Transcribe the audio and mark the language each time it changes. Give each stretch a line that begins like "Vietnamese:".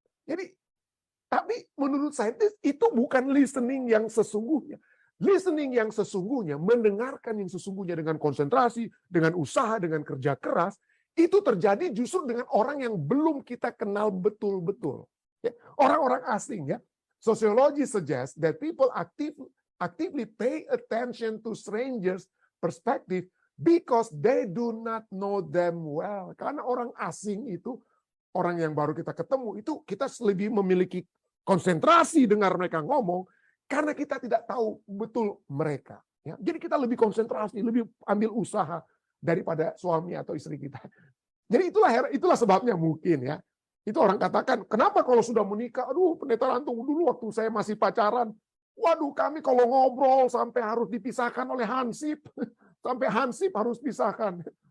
Indonesian: Jadi tapi menurut saintis itu bukan listening yang sesungguhnya. Listening yang sesungguhnya, mendengarkan yang sesungguhnya dengan konsentrasi, dengan usaha, dengan kerja keras, itu terjadi justru dengan orang yang belum kita kenal betul-betul. Ya, orang-orang asing, ya.
English: Sociology suggests that people actively pay attention to strangers' perspective because they do not know them well.
Indonesian: Karena orang asing itu, orang yang baru kita ketemu, itu kita lebih memiliki konsentrasi dengar mereka ngomong, karena kita tidak tahu betul mereka. Ya. Jadi kita lebih konsentrasi, lebih ambil usaha daripada suami atau istri kita. Jadi itulah sebabnya mungkin ya. Itu orang katakan, kenapa kalau sudah menikah, aduh pendeta Rantung dulu waktu saya masih pacaran, waduh kami kalau ngobrol sampai harus dipisahkan oleh hansip, sampai hansip harus pisahkan.